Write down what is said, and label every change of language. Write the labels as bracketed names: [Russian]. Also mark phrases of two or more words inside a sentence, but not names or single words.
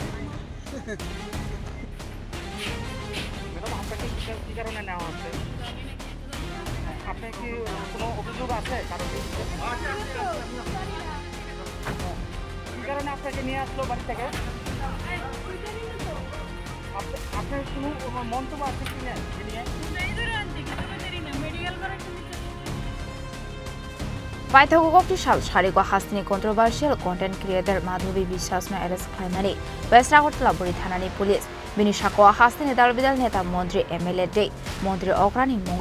[Bangla] ম্যাডাম আপনাকে কি কারণে নেওয়া হচ্ছে আপনি কি কোনো অভিযোগ আছে কারণ কি কারণে আপনাকে নিয়ে আসলো বাড়ি থেকে আপনার কোনো মন্তব্য আছে কি না [Kok Borok] Paithagogokti Salsni Hasni [English] controversial content creator [Kok Borok] Madhavi Biswasno arrest Khorang West Agortala Buri Thanani police Bini Shako Hasni Dalbidal Neta Montri MLA Day Montri Okrani Mungo